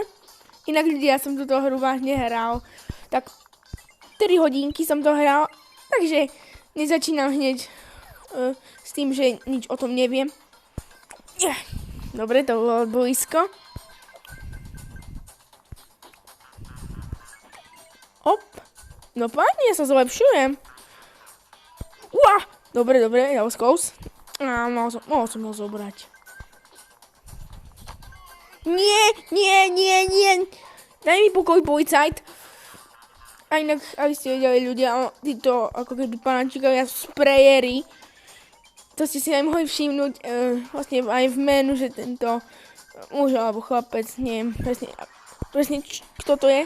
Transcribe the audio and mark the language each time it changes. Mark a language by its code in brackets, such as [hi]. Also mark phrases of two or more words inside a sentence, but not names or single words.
[sk] Inak ľudia, ja som túto hru vážne hral. Tak 3 hodinky som to hral, takže nezačínam hneď s tým, že nič o tom neviem. Dobre, to bolo blízko. Hop. No páni, ja sa zlepšujem. Uá. Dobre, [en] that was close. [sk] Mohol som ho zobrať. Nie. Daj mi pokoj, policajt. A inak, aby ste vedeli ľudia, títo ako keby panáčikovia sprejery, to ste si aj mohli všimnúť vlastne aj v menu, že tento muž alebo chlapec, neviem presne kto to je.